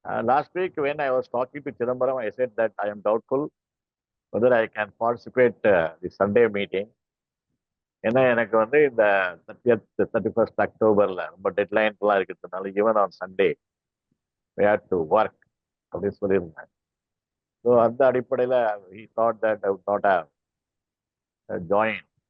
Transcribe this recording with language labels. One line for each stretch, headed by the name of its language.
English: Last week when I was talking to Chidambaram, I said that I am doubtful whether I can participate the Sunday meeting.
Tamil: ஏன்னா எனக்கு வந்து இந்த 31st Octoberல ரொம்ப டெட்லைன்லாம் இருக்கிறதுனால
English: even on Sunday we had to work
Tamil: அப்படின்னு சொல்லியிருந்தேன். So அந்த அடிப்படையில்
English: he thought that I would not have joined.